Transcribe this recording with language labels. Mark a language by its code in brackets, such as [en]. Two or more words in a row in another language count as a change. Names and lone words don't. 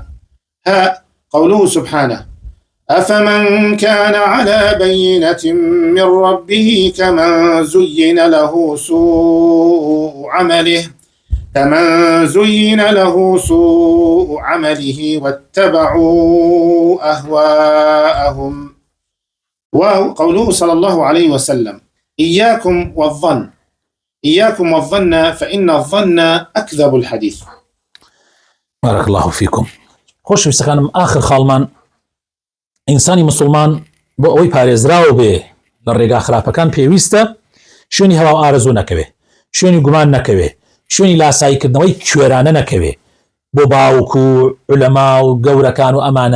[ar] قوله سبحانه: أفمن كان على بينة من ربه كمن زين له سوء عمله واتبعوا أهواءهم. وقوله صلى الله عليه وسلم: إياكم والظن فإن الظن أكذب الحديث. بارك الله فيكم. [ckb] خوش ویستەکانم آخر خاڵمان ئینسانی مسلمان بۆ ئەوەی پارێزراوە بێ لە ڕێگا خراپەکان پێویستە شوێنی هەوا و ئارەزوو نەکەوێ، شوێنی گومان نەکەوێ، شوێنی لاساییکردنەوەی کوێرانە نەکەوێ بۆ باوک و عولەما و گەورەکان و ئەمانە.